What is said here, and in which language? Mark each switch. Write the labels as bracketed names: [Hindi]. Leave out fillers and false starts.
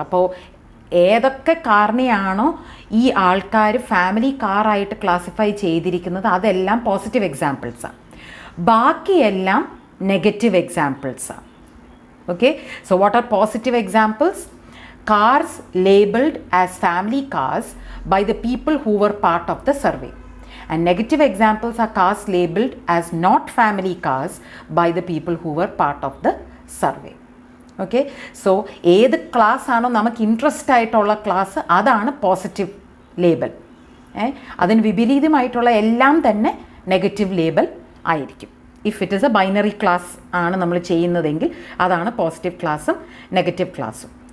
[Malayalam] അപ്പോൾ ഏതൊക്കെ കാറിനെയാണോ ഈ ആൾക്കാർ ഫാമിലി കാറായിട്ട് ക്ലാസിഫൈ ചെയ്തിരിക്കുന്നത് അതെല്ലാം പോസിറ്റീവ് എക്സാമ്പിൾസാണ്, ബാക്കിയെല്ലാം negative എക്സാമ്പിൾസാണ്. [English] Okay, so what are positive examples? Cars labeled as family cars by the people who were part of the survey. And negative examples are cars labeled as not family cars by the people who were part of the survey. [Malayalam] Okay, so ഏത് class ആണോ നമുക്ക് interest ആയിട്ടുള്ള class അതാണ് positive label. അതിന് വിപരീതമായിട്ടുള്ള എല്ലാം തന്നെ negative label ആയിരിക്കും. [English] if it is a binary class [Malayalam] ആണ് നമ്മൾ ചെയ്യുന്നതെങ്കിൽ അതാണ് പോസിറ്റീവ് ക്ലാസ്സും നെഗറ്റീവ് ക്ലാസ്സും.